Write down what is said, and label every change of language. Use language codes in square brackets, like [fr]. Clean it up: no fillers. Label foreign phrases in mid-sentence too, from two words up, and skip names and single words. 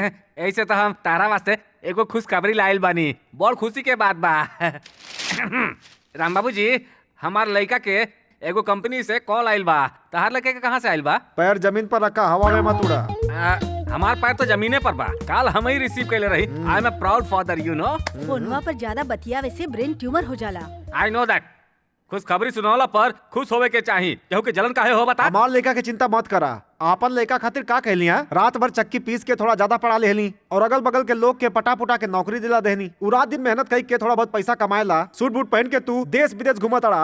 [bho] ऐसे तो हम तारा वास्ते एगो खुशखबरी लाइल बानी। बहुत खुशी के बात बा। राम बाबू जी, हमार लड़का के एगो कंपनी से कॉल आइल बा। तहार लड़के के कहाँ से आइल बा? पैर जमीन पर रखा, हवा में मत उड़ा। हमार पैर तो जमीने पर बा। काल हम ही रिसीव कैले रही। [en] I am a proud father, you know. [bho] फोनवा पर ज्यादा बतियावे से ब्रेन ट्यूमर हो जाला। [en] I know that. [bho] खुशखबरी सुनावला पर खुश होवे के चाहिए। केहू के जलन काहे हो बता? हमार लड़का के चिंता मत करा। आपन लड़का खातिर का कहलिया? रात भर चक्की पीस के थोड़ा ज्यादा पढ़ा लेहली और अगल बगल के लोग के पटा पुटा के नौकरी दिला देहनी। उ रात दिन मेहनत कई के थोड़ा बहुत पैसा कमाएला। सूट बूट पहन के तू देश विदेश घूमत अड़ा।